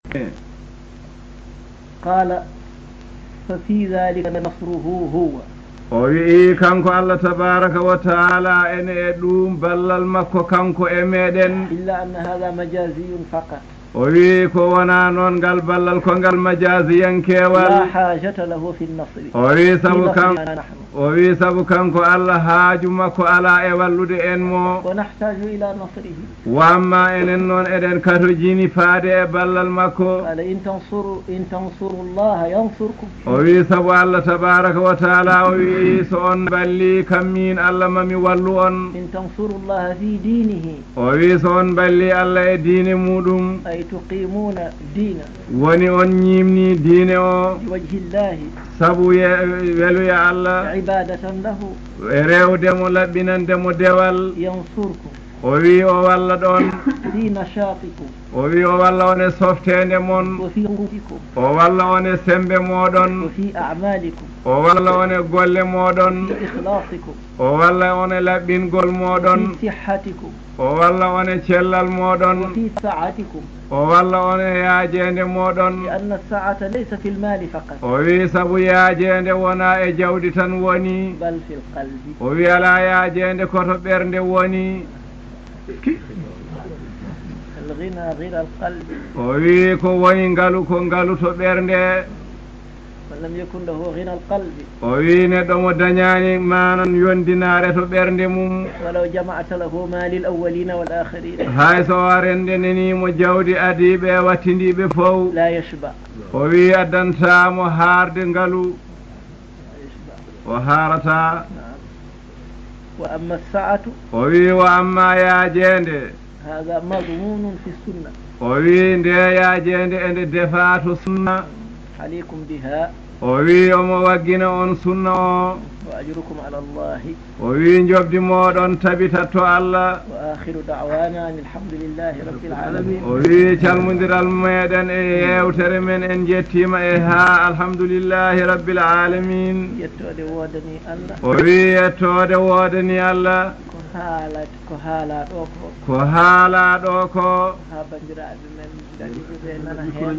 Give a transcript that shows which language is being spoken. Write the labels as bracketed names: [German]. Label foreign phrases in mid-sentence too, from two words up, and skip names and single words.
[Arabic] قال ففي ذلك نصره هو [Fula] o wi'i kanko [Arabic] الله تبارك وتعالى [Fula] ene e ɗum ballal makko kanko e meɗen [Arabic] إلا أن هذا مجازي فقط [Fula] o wi ko wona noon ngal ballal ko ngal majasiyankewal [Arabic] لا حاجة له في النصر [Fula] o wi sabu [Arabic] في [Fula] kan [Arabic] نصرنا نحن [Fula] o wi sabu kanko Allah haaju makko ala e wallude en mo [Arabic] ونحتاج إلى نصره [Fula] wamma enen noon eɗen katojini faade e ballal makko [Arabic] قال إن تنصروا الله ينصركم [Fula] o wi sabu [Arabic] الله تبارك وتعالى [Fula] o wi so on balli kam min Allah mami wallu on [Arabic] إن تنصروا الله في دينه [Fula] o wi so on balli Allah e diine muɗum [Arabic] أي تقيمون دين [Fula] woni on ñimni diine o [Arabic] بوجه الله [Fula] sabu weluya Allah [Arabic] عبادة له [Fula] e rewdemo laɓɓinandemo dewal [Arabic] ينصركم [Fula] o wi o walla ɗon [Arabic] في نشاطكم [Fula] o wi o walla on e softede mon [Arabic] وفي قوتكم [Fula] o walla on e sembe moɗon [Arabic] وفي أعمالكم [Fula] o walla on e golle moɗon [Arabic] في إخلاصكم [Fula] o walla on e laɓɓingol moɗon [Arabic] في صحتكم [Fula] o walla on e cellal moɗon [Arabic] وفي سعتكم [Fula] o walla on e yaajede moɗon [Arabic] لأن السعة ليس في المال فقط [Fula] o wi sabu yaajede wona e jawdi tan woni [Arabic] بل في القلب [Fula] o wi ala yaajede koto ɓernde woni [Arabic] الغنى غنى القلب [Fula] o wi ko woni ngalu ko ngalu to ɓernde [Arabic] من لم يكن له غنى القلب [Fula] o wi neɗɗo mo dañani manan yondinare to ɓernde mum [Arabic] ولو جمعت له مال الأولين والآخرين [Fula] hay so rende nenimo jawdi adiɓe wattindiɓe fof [Arabic] لا يشبع [Fula] o wi addantamo haarde ngalu [Arabic] لا يشبع [Fula] o haarata [Arabic] نعم. وأما السعة [Fula] o wi wa amma yaajede [Arabic] هذا مضمون في السنة [Fula] o wi nde yaajede ende defa to sunna [Arabic] عليكم بها [Fula] o wi omo waggina on sunna o [Arabic] وأجركم على الله [Fula] o wi jobdi moɗon tabitat to Allah [Arabic] وآخر دعوانا أن الحمد لله رب العالمين [Fula] o wi calmodiral meɗen e yewtere men en jettima e ha [Arabic] الحمد لله رب العالمين [Fula] yettode wodani Allah o wi yettode wodani Allah ko haala ɗo ko haala ɗo ko ha bandiraɓe men dariɓe ɓe nana hen